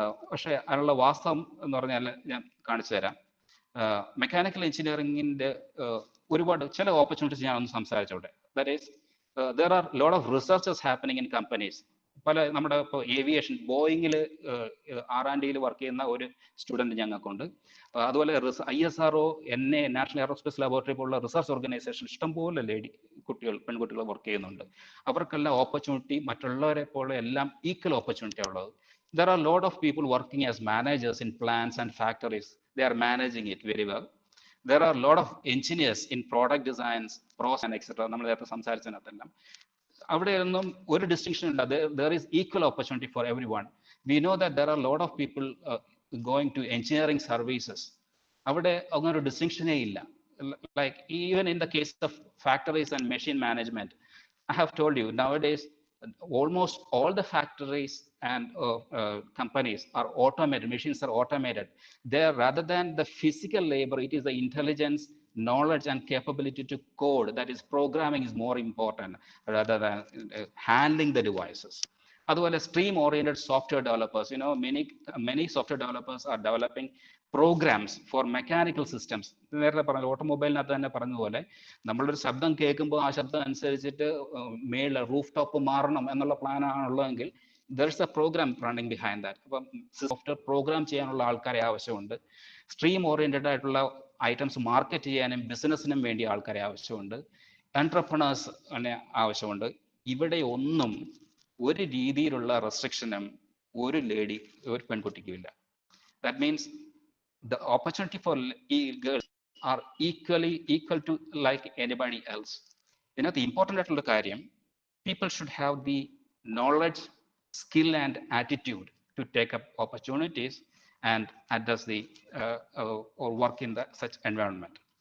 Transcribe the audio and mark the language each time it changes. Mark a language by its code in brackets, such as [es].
[ml] പക്ഷേ അതിനുള്ള വാസ്തവം എന്ന് പറഞ്ഞാൽ ഞാൻ കാണിച്ചു തരാം. മെക്കാനിക്കൽ എഞ്ചിനീയറിംഗിന്റെ ഒരുപാട് ചില ഓപ്പർച്യൂണിറ്റീസ് ഞാൻ ഒന്ന് സംസാരിച്ചോട്ടെ. [en] That is there are lot of researches happening in companies. [ml] പല നമ്മുടെ ഇപ്പോൾ ഏവിയേഷൻ ബോയിങ്ങിൽ R&Dയിൽ വർക്ക് ചെയ്യുന്ന ഒരു സ്റ്റുഡൻറ്റ് ഞങ്ങൾക്കുണ്ട്. അതുപോലെ ISRO നാഷണൽ എയറോസ്പേസ് ലബോറട്ടറി പോലുള്ള റിസർച്ച് ഓർഗനൈസേഷൻ ഇഷ്ടംപോലെ പെൺകുട്ടികൾ വർക്ക് ചെയ്യുന്നുണ്ട്. അവർക്കെല്ലാം ഓപ്പർച്യൂണിറ്റി മറ്റുള്ളവരെ പോലെ എല്ലാം ഈക്വൽ ഓപ്പർച്യൂണിറ്റി ഉള്ളത്. [en] There are a lot of people working as managers in plants and factories. They are managing it very well. There are a lot of engineers in product designs, pros and etc. [ml] നമ്മൾ നേരത്തെ സംസാരിച്ചതിനകത്തെല്ലാം അവിടെയൊന്നും ഒരു distinction ഇല്ല. [en] There is equal opportunity for everyone. We know that there are a lot of people going to engineering services. [ml] അവിടെ അങ്ങനെ ഒരു ഡിസ്റ്റിങ്ഷനേ ഇല്ല. [en] Like even in the case of factories and machine management, I have told you nowadays almost all the factories and companies are automated. Machines are automated. There, rather than the physical labor, it is the intelligence, knowledge and capability to code, that is programming, is more important rather than handling the devices. അതുപോലെ stream oriented software developers, many software developers are developing programs for mechanical systems. [ml] നേരത്തെ പറഞ്ഞ ഓട്ടോമൊബൈലിനകത്ത് തന്നെ പറഞ്ഞതുപോലെ നമ്മളൊരു ശബ്ദം കേൾക്കുമ്പോൾ ആ ശബ്ദം അനുസരിച്ചിട്ട് മേളിൽ റൂഫ് ടോപ്പ് മാറണം എന്നുള്ള പ്ലാനാണ് ഉള്ളതെങ്കിൽ [en] there is a program running behind that. [ml] അപ്പം സോഫ്റ്റ്വെയർ പ്രോഗ്രാം ചെയ്യാനുള്ള ആൾക്കാരെ ആവശ്യമുണ്ട്. സ്ട്രീം ഓറിയന്റഡ് ആയിട്ടുള്ള ഐറ്റംസ് മാർക്കറ്റ് ചെയ്യാനും ബിസിനസ്സിനും വേണ്ടി ആൾക്കാരെ ആവശ്യമുണ്ട്. എന്റർപ്രണേഴ്സ് ആവശ്യമുണ്ട്. ഇവിടെ ഒന്നും ഒരു രീതിയിലുള്ള റെസ്ട്രിക്ഷനും ഒരു പെൺകുട്ടിക്കും ഇല്ല. [en] That means the opportunity for girls are equal to like anybody else. [ml] ഇതിനകത്ത് ഇമ്പോർട്ടൻ്റ് ആയിട്ടുള്ള കാര്യം, [en] people should have the knowledge, skill and attitude to take up opportunities and address or work in such environment.